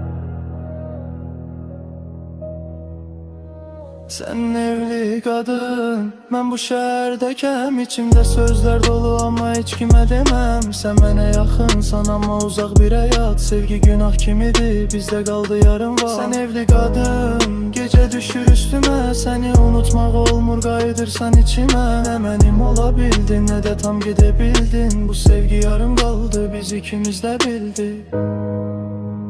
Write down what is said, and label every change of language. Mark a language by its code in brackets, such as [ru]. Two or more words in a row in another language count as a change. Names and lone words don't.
[tr] Sen evli kadın, [az] mən bu şəhərdəkəm. İçimdə sözlər dolu amma heç kimə deməm. Sən mənə yaxınsan amma uzaq bir həyat. Sevgi günah kimidir, bizdə qaldı yarım var. [tr] Sen evli kadın, gece düşür üstüme. [az] Seni unutmaq olmur, qayıdırsan içime. Ne mənim ola bildin, ne de tam gedebildin. Bu sevgi yarım qaldı, biz ikimiz də bildik.